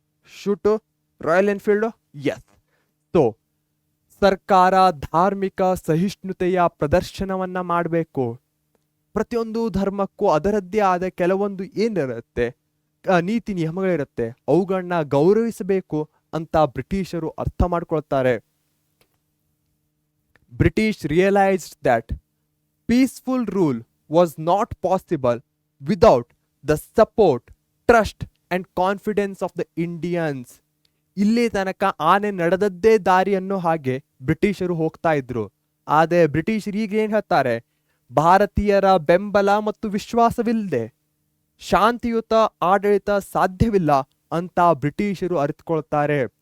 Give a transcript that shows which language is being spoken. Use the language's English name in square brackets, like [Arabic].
[Kannada] Shoot, royal Enfield, S. So ಸರ್ಕಾರ ಧಾರ್ಮಿಕ ಸಹಿಷ್ಣುತೆಯ ಪ್ರದರ್ಶನವನ್ನ ಮಾಡಬೇಕು. ಪ್ರತಿಯೊಂದು ಧರ್ಮಕ್ಕೂ ಅದರದ್ದೇ ಆದ ಕೆಲವೊಂದು ಏನಿರುತ್ತೆ, ನೀತಿ ನಿಯಮಗಳಿರುತ್ತೆ, ಅವುಗಳನ್ನ ಗೌರವಿಸಬೇಕು ಅಂತ ಬ್ರಿಟಿಷರು ಅರ್ಥ ಮಾಡ್ಕೊಳ್ತಾರೆ. [English] British realized that peaceful rule was not possible without the support, trust and confidence of the Indians. [Kannada] ಇಲ್ಲಿ ತನಕ ಆನೆ ನಡೆದದ್ದೇ ದಾರಿ ಅನ್ನೋ ಹಾಗೆ ಬ್ರಿಟಿಷರು ಹೋಗ್ತಾ ಇದ್ರು. ಆದರೆ ಬ್ರಿಟಿಷರು ಈಗ ಏನ್ ಹೇಳ್ತಾರೆ, ಭಾರತೀಯರ ಬೆಂಬಲ ಮತ್ತು ವಿಶ್ವಾಸವಿಲ್ಲದೆ ಶಾಂತಿಯುತ ಆಡಳಿತ ಸಾಧ್ಯವಿಲ್ಲ ಅಂತ ಬ್ರಿಟಿಷರು ಅರಿತುಕೊಳ್ತಾರೆ.